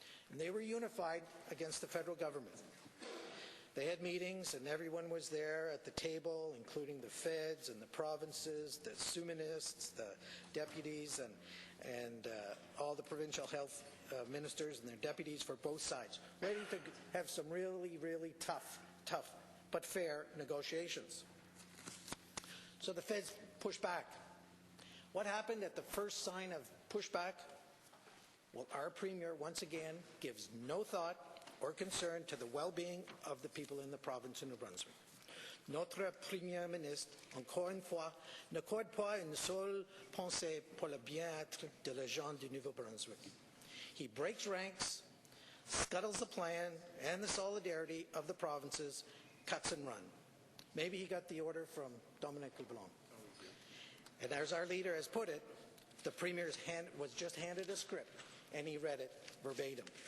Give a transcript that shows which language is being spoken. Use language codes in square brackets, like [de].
[en] And they were unified against the federal government. They had meetings and everyone was there at the table, including the feds and the provinces, the sous-ministres, the deputies, and all the provincial health ministers and their deputies for both sides, ready to have some really, really tough but fair negotiations. So the feds pushed back. What happened at the first sign of pushback? Well, our Premier, once again, gives no thought or concern to the well-being of the people in the province of New Brunswick. [fr] Notre Premier ministre, encore une fois, n'accorde pas une seule pensée pour le bien-être de la gens du Nouveau-Brunswick. [en] He breaks ranks, scuttles the plan and the solidarity of the provinces, cuts and run. Maybe he got the order from Dominic Leblanc. And as our leader has put it, the Premier was just handed a script and he read it verbatim.